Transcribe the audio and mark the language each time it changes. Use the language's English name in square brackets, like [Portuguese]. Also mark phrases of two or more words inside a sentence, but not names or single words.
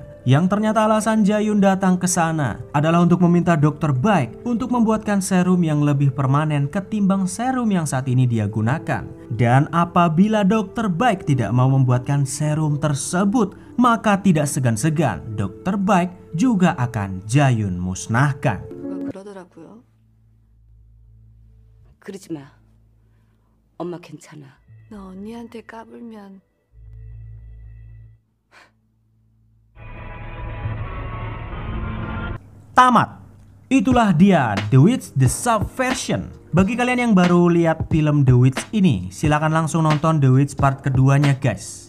[Indonesian] Yang ternyata alasan Jae-yun datang ke sana adalah untuk meminta Dokter Baik untuk membuatkan serum yang lebih permanen ketimbang serum yang saat ini dia gunakan. Dan apabila Dokter Baik tidak mau membuatkan serum tersebut, maka tidak segan-segan Dokter Baik juga akan Jae-yun musnahkan. [Korean] 누가 그러더라고요. 그러지 마. 엄마 괜찮아. 너 언니한테 까불면 [Indonesian] Tamat. Itulah dia The Witch The Subversion. Bagi kalian yang baru lihat film The Witch ini, silakan langsung nonton The Witch part keduanya guys.